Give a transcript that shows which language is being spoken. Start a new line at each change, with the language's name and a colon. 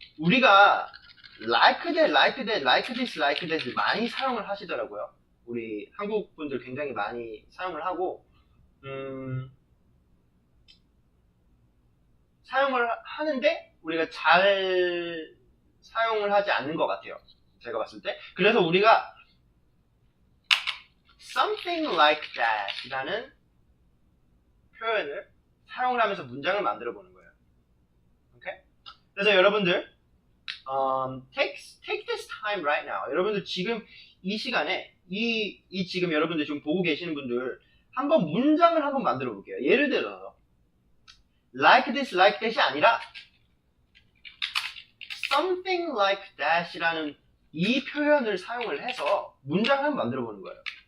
Korean: 우리가
English: like that, like that, like this, like that
Korean: 많이 사용을 하시더라고요. 우리 한국 분들 굉장히 많이 사용을 하고, 사용을 하는데 우리가 잘 사용을 하지 않는 것 같아요. 제가 봤을 때. 그래서 우리가
English: something like that
Korean: 라는 표현을 사용을 하면서 문장을 만들어 보는 거예요.
English: 오케이?
Korean: 그래서 여러분들
English: take this time right now.
Korean: 여러분들 지금 이 시간에 지금 여러분들 지금 보고 계시는 분들 한번 문장을 한번 만들어 볼게요. 예를 들어서
English: like this, like that
Korean: 이 아니라
English: something like that
Korean: 이라는 이 표현을 사용을 해서 문장을 한번 만들어 보는 거예요.